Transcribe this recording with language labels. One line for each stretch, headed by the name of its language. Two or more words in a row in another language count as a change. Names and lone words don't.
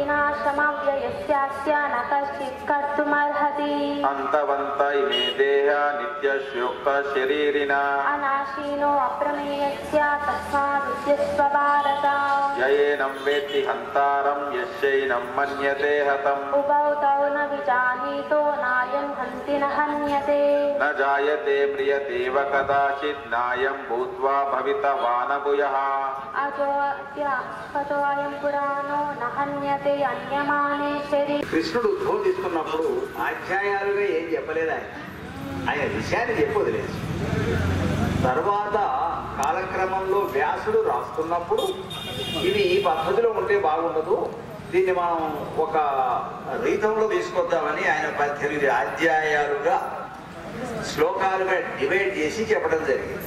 Sanskrit: अन्तवन्त इमे देहा नित्यस्योक्त शरीरिणा ययेनं वेत्ति हन्तारं यस्यैनं मन्यते हतम् न जायते म्रियते व कदाचित् नायं भूत्वा भवितवान् भूयः
Telugu: కృష్ణుడు ఉద్భవం తీసుకున్నప్పుడు అధ్యాయాలుగా ఏం చెప్పలేదు. ఆయన విషయాన్ని చెప్పొదిలేదు. తర్వాత కాలక్రమంలో వ్యాసుడు రాస్తున్నప్పుడు ఇది ఈ పద్ధతిలో ఉంటే బాగుండదు, దీన్ని మనం ఒక రీతంలో తీసుకొద్దామని ఆయన 18 అధ్యాయాలుగా శ్లోకాలుగా డివైడ్ చేసి చెప్పడం జరిగింది.